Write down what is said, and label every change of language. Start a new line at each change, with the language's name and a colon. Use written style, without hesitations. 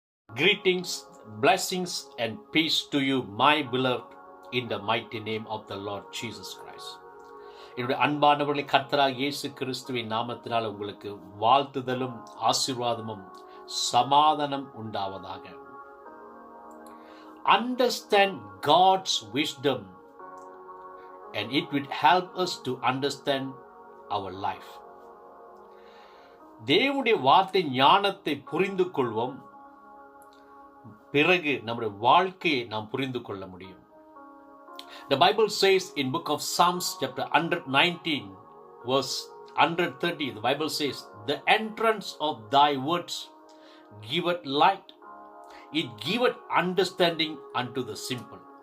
English: Greetings, blessings, and peace to you, my beloved, in the mighty name of the Lord Jesus Christ.
Tamil: என்னுடைய அன்பானவர்களை கர்த்தராகிய இயேசு கிறிஸ்துவின் நாமத்தினால் உங்களுக்கு வாழ்த்துதலும் ஆசீர்வாதமும் சமாதானம் உண்டாவதாக.
English: Understand God's wisdom and it will help us to understand our life.
Tamil: தேவனுடைய வார்த்தை ஞானத்தை புரிந்து கொள்வோம், பிறகு நம்முடைய வாழ்க்கையை நாம் புரிந்து கொள்ள முடியும்.
English: The Bible says in book of Psalms chapter 119 verse 130, the Bible says, the entrance of thy words giveth light, it giveth understanding unto the simple.